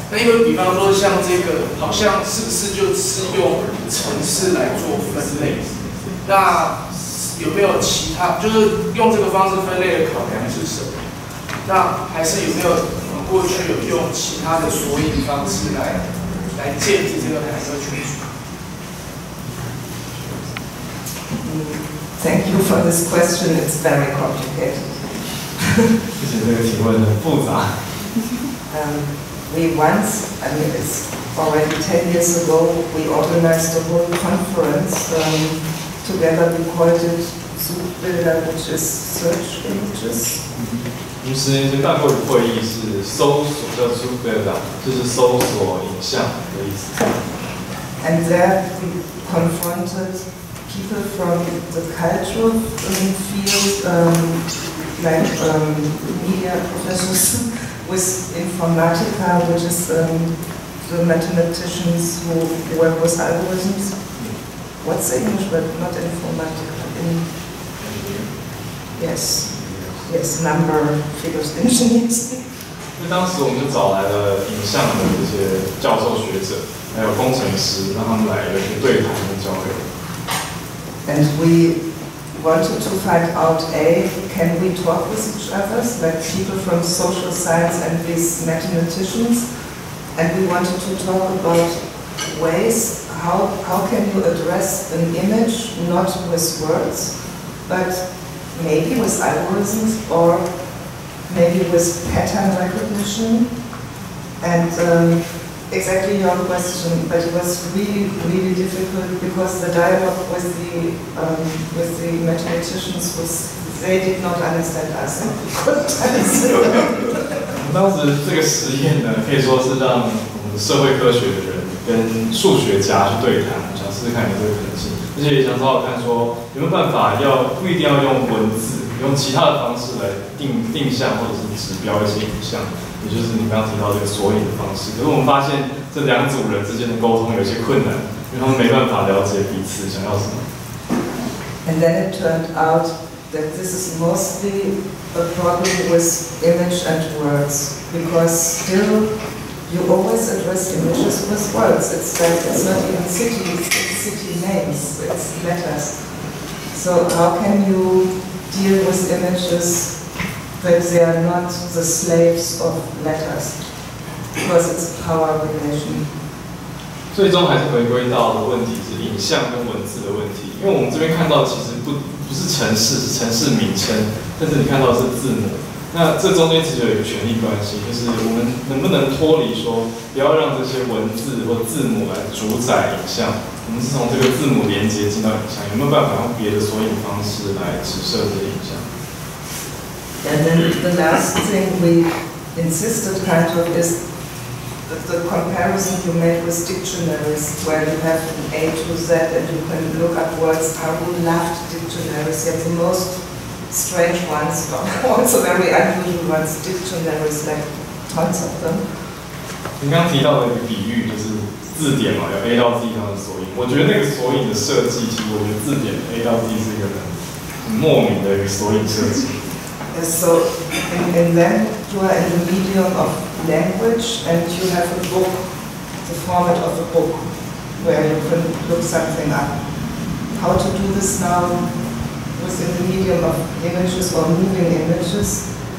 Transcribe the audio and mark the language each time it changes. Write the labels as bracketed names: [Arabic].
[Chinese] 那因为比方说像这个，好像是不是就是用程式来做分类？那有没有其他，就是用这个方式分类的考量是什么？那还是有没有过去有用其他的索引方式来建立这个百科全书？ [English] Thank you for this question. It's very complicated. [Chinese] 谢谢这个提问很复杂。 [English] We once, I mean, it's already 10 years ago, we organized a whole conference together. We called it Suchbilder, which is search images. [Chinese] 我们10年前办过一个会议，是搜索叫 Suchbilder， 就是搜索影像的意思。 [English] And there we confronted people from the cultural field, like media professors, with Informatica, which is the mathematicians who work with algorithms. What's the English word? Not Informatica. Yes, number figures engineers. [Chinese] 因为当时我们就找来了影像的这些教授学者，还有工程师，让他们来去对谈跟交流。 [English] And we wanted to find out, can we talk with each other, like people from social science and these mathematicians? And we wanted to talk about ways, how can you address an image, not with words, but maybe with algorithms or maybe with pattern recognition. And exactly your question, but it was really, really difficult because the dialogue with the mathematicians was, they did not understand us and we couldn't understand them. [Chinese] 当时这个实验呢，可以说是让我们社会科学的人跟数学家去对谈，想试试看有这个可能性，而且也想找找看说有没有办法不一定要用文字，用其他的方式来定向或者是指标一些影像，也就是你刚刚提到这个索引的方式。可是我们发现这两组人之间的沟通有些困难，因为他们没办法了解彼此想要什么。 [English] And then it turned out that this is mostly a problem with image and words, because still you always address images with words. It's like it's not even cities, it's city names, it's letters. So how can you deal with images that they are not the slaves of letters? Because it's a power relation. [Chinese] 最终还是回归到的问题是影像跟文字的问题，因为我们这边看到其实不是城市，是城市名称，但是你看到的是字母。那这中间其实有一个权利关系，就是我们能不能脱离说，不要让这些文字或字母来主宰影像，我们是从这个字母连接进到影像，有没有办法用别的索引方式来指涉这些影像？ [English] And then the last thing we insisted kind of is the comparison you made with dictionaries, where you have an A to Z and you can look up words. I would love dictionaries, yet the most strange ones, also very unusual ones, dictionaries, like tons of them. [Chinese] 你刚刚提到的一个比喻就是字典嘛，有 A 到 Z 上的索引。我觉得那个索引的设计，其实我觉得字典 A 到 Z 是一个很莫名的一个索引设计。 [English] So in them you are in the medium of language and you have a book, the format of a book, where you can look something up. How to do this now within the medium of images or moving images?